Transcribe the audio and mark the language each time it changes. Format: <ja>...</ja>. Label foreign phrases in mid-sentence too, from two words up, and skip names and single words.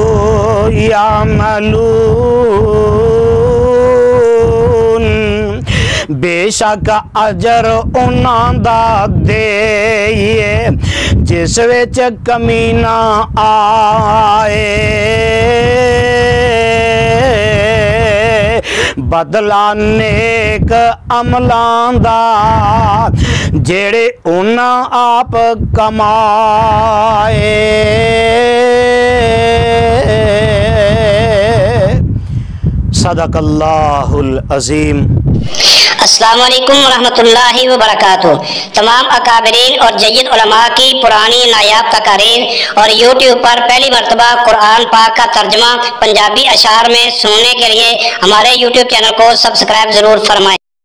<pa>یعملون بیشک اجر انہاں دا دیئے جس وچ کمی نہ آئے بدلہ نیک عملاں دا جیڑے انہاں آپ کمائے.</pa> <ar>صدق الله العظيم. السلام عليكم ورحمة الله وبركاته.</ar> <ur>تمام اکابرین اور جید علما کی پرانی نایاب تقاریر اور یوٹیوب پر پہلی مرتبہ قرآن پاک کا ترجمہ پنجابی اشعار میں سننے کے لیے ہمارے یوٹیوب چینل کو سبسکرائب ضرور فرمائیں.</ur>